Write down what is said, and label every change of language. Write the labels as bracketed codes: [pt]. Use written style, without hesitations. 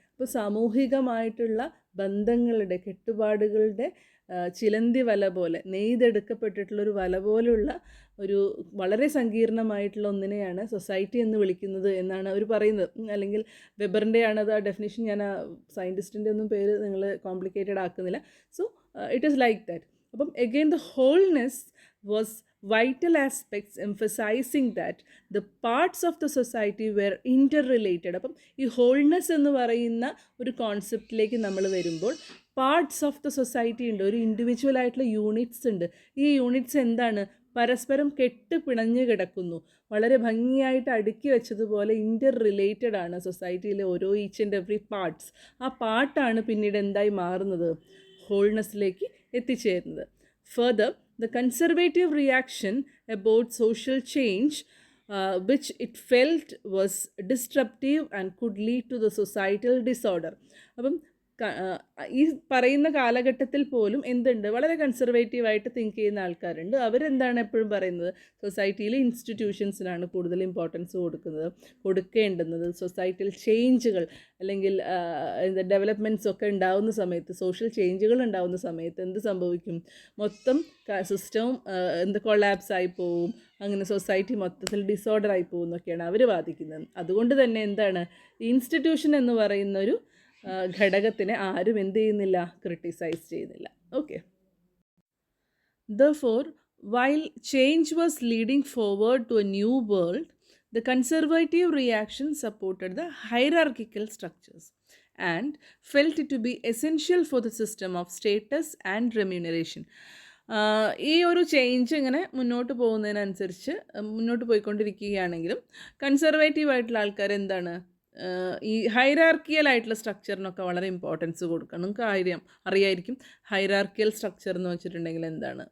[ml] അപ്പോൾ സാമൂഹികമായിട്ടുള്ള ബന്ധങ്ങളുടെ, കെട്ടുപാടുകളുടെ ചിലന്തി വല പോലെ, നെയ്തെടുക്കപ്പെട്ടിട്ടുള്ളൊരു വല പോലുള്ള ഒരു വളരെ സങ്കീർണമായിട്ടുള്ള ഒന്നിനെയാണ് സൊസൈറ്റി എന്ന് വിളിക്കുന്നത് എന്നാണ് അവർ പറയുന്നത്. അല്ലെങ്കിൽ വെബറിൻ്റെയാണത് ആ ഡെഫിനിഷൻ. ഞാൻ ആ സയൻറ്റിസ്റ്റിൻ്റെ ഒന്നും പേര് നിങ്ങൾ complicated ആക്കുന്നില്ല. [en] So it is like that. [ml] അപ്പം [en] Again the wholeness was vital aspects emphasizing that the parts of the society were interrelated. [ml] അപ്പം ഈ ഹോൾനെസ് എന്ന് പറയുന്ന ഒരു കോൺസെപ്റ്റിലേക്ക് നമ്മൾ വരുമ്പോൾ പാർട്സ് ഓഫ് ദ സൊസൈറ്റി ഉണ്ട്, ഒരു ഇൻഡിവിജ്വൽ ആയിട്ടുള്ള യൂണിറ്റ്സ് ഉണ്ട്. ഈ യൂണിറ്റ്സ് എന്താണ്? പരസ്പരം കെട്ട് പിണഞ്ഞ് കിടക്കുന്നു, വളരെ ഭംഗിയായിട്ട് അടുക്കി വെച്ചതുപോലെ ഇൻ്റർ റിലേറ്റഡ് ആണ് സൊസൈറ്റിയിലെ ഓരോ ഈച്ച് ആൻഡ് എവറി പാർട്സ്. ആ പാർട്ടാണ് പിന്നീട് എന്തായി മാറുന്നത്? ഹോൾനെസ്സിലേക്ക് എത്തിച്ചേരുന്നത്. [en] Further, the conservative reaction about social change, which it felt was disruptive and could lead to the societal disorder. [ml] അപ്പം ഈ പറയുന്ന കാലഘട്ടത്തിൽ പോലും എന്തുണ്ട്? വളരെ കൺസർവേറ്റീവായിട്ട് തിങ്ക് ചെയ്യുന്ന ആൾക്കാരുണ്ട്. അവരെന്താണ് എപ്പോഴും പറയുന്നത്? സൊസൈറ്റിയിലെ ഇൻസ്റ്റിറ്റ്യൂഷൻസിനാണ് കൂടുതൽ ഇമ്പോർട്ടൻസ് കൊടുക്കേണ്ടുന്നത്. സൊസൈറ്റിയിൽ ചേഞ്ചുകൾ അല്ലെങ്കിൽ ഡെവലപ്മെൻറ്റ്സ് ഒക്കെ ഉണ്ടാവുന്ന സമയത്ത്, സോഷ്യൽ ചേഞ്ചുകൾ ഉണ്ടാവുന്ന സമയത്ത് എന്ത് സംഭവിക്കും? മൊത്തം സിസ്റ്റവും കൊളാപ്സ് ആയി പോവും, അങ്ങനെ സൊസൈറ്റി മൊത്തത്തിൽ ഡിസോർഡർ ആയി പോകും എന്നൊക്കെയാണ് അവർ വാദിക്കുന്നത്. അതുകൊണ്ട് തന്നെ എന്താണ്, ഇൻസ്റ്റിറ്റ്യൂഷൻ എന്ന് പറയുന്നൊരു ഘടകത്തിനെ ആരും എന്ത് ചെയ്യുന്നില്ല? ക്രിട്ടിസൈസ് ചെയ്യുന്നില്ല. Okay. [en] Therefore, while change was leading forward to a new world, the conservative reaction supported the hierarchical structures and felt it to be essential for the system of status and remuneration. [ml] ഈ ഒരു change ഇങ്ങനെ മുന്നോട്ട് പോകുന്നതിനനുസരിച്ച് മുന്നോട്ട് പോയിക്കൊണ്ടിരിക്കുകയാണെങ്കിലും കൺസർവേറ്റീവായിട്ടുള്ള ആൾക്കാർ എന്താണ്, ഈ hierarchical ആയിട്ടുള്ള സ്ട്രക്ചറിനൊക്കെ വളരെ ഇമ്പോർട്ടൻസ് കൊടുക്കണം. നിങ്ങൾക്ക് അറിയായിരിക്കും ഹൈറാർക്കിയൽ സ്ട്രക്ചർ എന്ന് വെച്ചിട്ടുണ്ടെങ്കിൽ എന്താണ്?